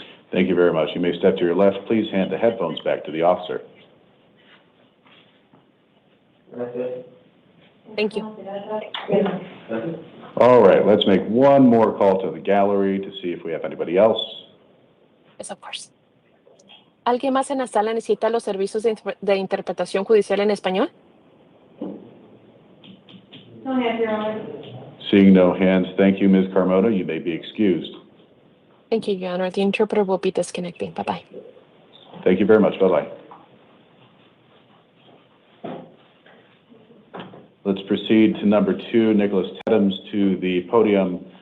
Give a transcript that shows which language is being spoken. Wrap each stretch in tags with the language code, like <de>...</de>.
<en>Thank you very much. You may step to your left. Please hand the headphones back to the officer.</en> <es>Gracias.</es> <en>Thank you. All right, let's make one more call to the gallery to see if we have anybody else. Yes, of course.</en> <es>¿Alguien más en la sala necesita los servicios de interpretación judicial en español?</es> <en>No hands, Your Honor. Seeing no hands, thank you, Ms. Carmona. You may be excused. Thank you, Your Honor. The interpreter will be disconnecting. Bye-bye. Thank you very much. Bye-bye. Let's proceed to number 2, Nicholas Teddams to the podium.</en>